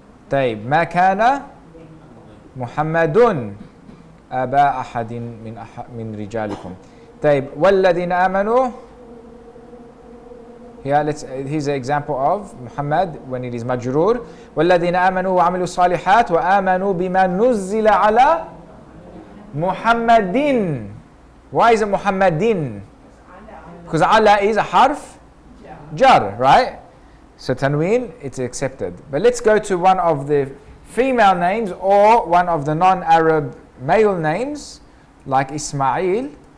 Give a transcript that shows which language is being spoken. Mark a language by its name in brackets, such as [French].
[Arabic] طيب ما كان محمد أبا أحد من رجالكم. طيب والذين آمنوا. [English] Here's an example of Muhammad when it is majrur. [Arabic] والذين آمنوا وعملوا الصالحات وآمنوا بما نزل على محمد. [English] Why is it Muhammadin? Because ala is a harf jar, right? So tanween, it's accepted. But let's go to one of the female names or one of the non-Arab male names, like Ismail.